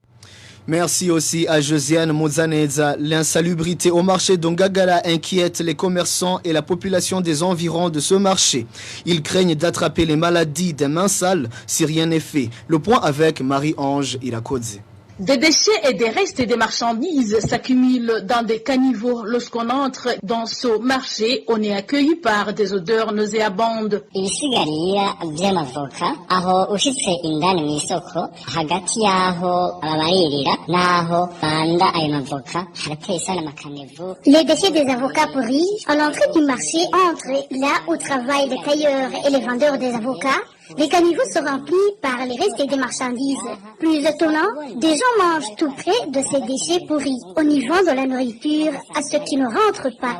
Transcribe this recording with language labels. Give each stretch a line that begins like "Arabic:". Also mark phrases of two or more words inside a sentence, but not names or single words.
French: Merci aussi à Josiane Mozaneza. L'insalubrité au marché d'Ongagala inquiète les commerçants et la population des environs de ce marché. Ils craignent d'attraper les maladies des mains sales si rien n'est fait. Le point avec Marie-Ange Irakodze. Des déchets et des restes des marchandises s'accumulent dans des caniveaux. Lorsqu'on entre dans ce marché, on est accueilli par des odeurs nauséabondes.
Rundi: Ibisigarira by'amavoka aho ushitse indani mu isoko hagati yaho ababaririra naho banda ayo mavoka harateye sana makanevu.
French: Les déchets des avocats pourris à l'entrée du marché entre là où travaillent les tailleurs et les vendeurs des avocats. Les caniveaux sont remplis par les restes des marchandises. Plus étonnant, des gens mangent tout près de ces déchets pourris. On y vend de la nourriture à ceux qui ne rentrent pas.